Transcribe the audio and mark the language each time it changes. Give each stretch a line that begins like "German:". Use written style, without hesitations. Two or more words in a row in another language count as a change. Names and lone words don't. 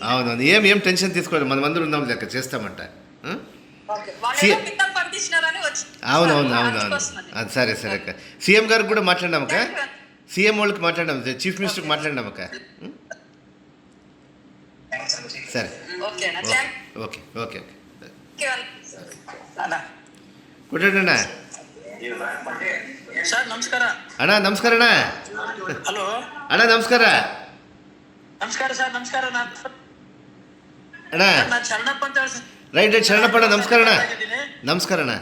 Telugu: అవునవును ఏం టెన్షన్ తీసుకోవద్దు మనం అందరూ ఉన్నాం లెక్క చేస్తామంట అవునవును అది సరే అక్క సీఎం గారికి కూడా మాట్లాడినాం అక్క సీఎం వాళ్ళకి మాట్లాడినాం
English: chief ministerకి
Telugu: మాట్లాడినాం అక్క సరే
English: okay okay
Telugu: ಕೊಟ್ಟಣ್ಣ
Kannada: ಸರ್ ನಮಸ್ಕಾರ. ಅಣ್ಣ ನಮಸ್ಕಾರ ಅಣ್ಣ. ಹಲೋ ಅಣ್ಣ ನಮಸ್ಕಾರ. ನಮಸ್ಕಾರ ಸರ್. ನಮಸ್ಕಾರ. ಅಣ್ಣ ನಾನು ಶರಣಪ್ಪ ಅಂತ ಹೇಳಿ. ರೈಟ್ ಶರಣಪ್ಪ ಅಣ್ಣ. ನಮಸ್ಕಾರ ಅಣ್ಣ. ನಮಸ್ಕಾರ ಅಣ್ಣ.